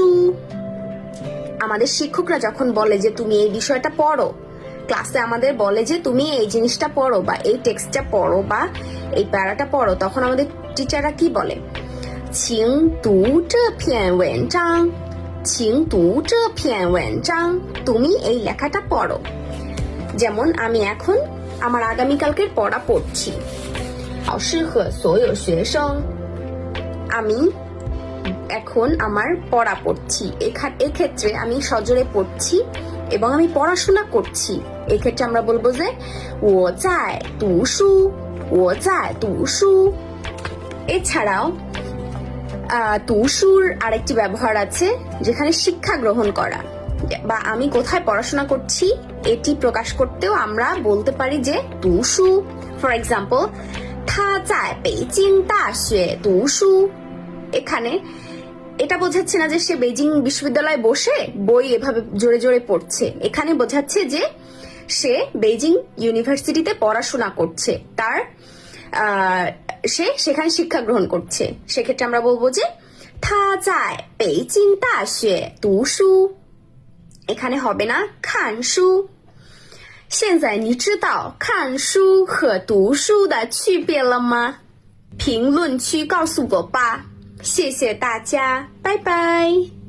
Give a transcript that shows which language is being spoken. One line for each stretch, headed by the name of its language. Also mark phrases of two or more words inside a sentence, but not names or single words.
Bangla: আমাদের শিক্ষকরা যখন বলে যে তুমি এই বিষয়টা পড়ো, ক্লাসে আমাদের বলে যে তুমি এই জিনিসটা পড়ো বা এই টেক্সটটা পড়ো বা এই প্যারাটা পড়ো, তখন আমাদের টিচাররা কি বলে?
Chinese: 请读这篇文章，请读这篇文章,
Bangla: তুমি এই লেখাটা পড়ো। যেমন আমি এখন আমার আগামীকালকের পড়া পড়ছি।
Chinese: 老师和所有学生，
Bangla: আমি এখন আমার পড়া পড়ছি। এক্ষেত্রে আমি সজোরে পড়ছি এবং আমি পড়াশোনা করছি। এক্ষেত্রে আমরা বলবো যে
Chinese: 我在读书，我在读书.
Bangla: এছাড়াও তু শুর আরেকটি ব্যবহার আছে যেখানে শিক্ষা গ্রহণ করা বা আমি কোথায় পড়াশোনা করছি এটি প্রকাশ করতেও আমরা বলতে পারি যে
Chinese: 读书.
English: for example,
Chinese: 他在北京大学读书।
Bangla: এখানে এটা বোঝাচ্ছে না যে সে বেজিং বিশ্ববিদ্যালয়ে বসে বই এভাবে জোরে জোরে পড়ছে, এখানে বোঝাচ্ছে যে সে বেজিং ইউনিভার্সিটিতে পড়াশোনা করছে, তার সে সেখানে শিক্ষা গ্রহণ করছে। সেক্ষেত্রে আমরা বলবো যে
Chinese: 他在北京大学读书।
Bangla: এখানে হবে না
Chinese: 看书. 现在你知道看书和读书的区别了吗？评论区告诉我吧。谢谢大家，拜拜。